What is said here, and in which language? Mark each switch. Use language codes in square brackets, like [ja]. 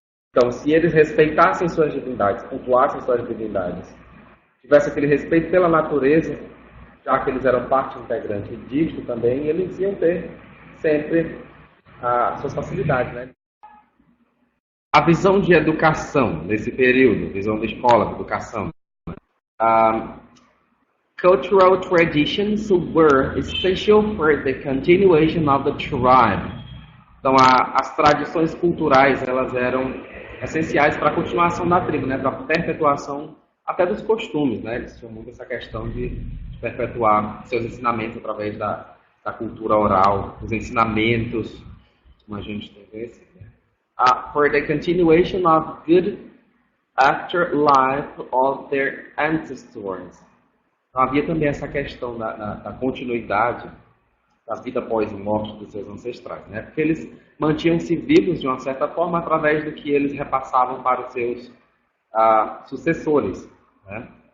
[pt] Então, se eles respeitassem suas divindades, cultuassem suas divindades, tivesse aquele respeito pela natureza, já que eles eram parte integrante disto também, eles iam ter sempre as suas facilidades, né? A visão de educação nesse período, visão da escola, de educação. [en] Cultural traditions were essential for the continuation of the tribe. [pt] Então, as tradições culturais, elas eram essenciais para a continuação da tribo, né? Para a perpetuação até dos costumes, né? Eles tinham muito essa questão de perpetuar seus ensinamentos através da cultura oral, os ensinamentos, como a gente tem esse, né? [en] For the continuation of good afterlife of their ancestors. [pt] Então, havia também essa questão da continuidade da vida após a morte dos seus ancestrais, né? Porque eles mantinham-se vivos de uma certa forma através do que eles repassavam para os seus sucessores, né?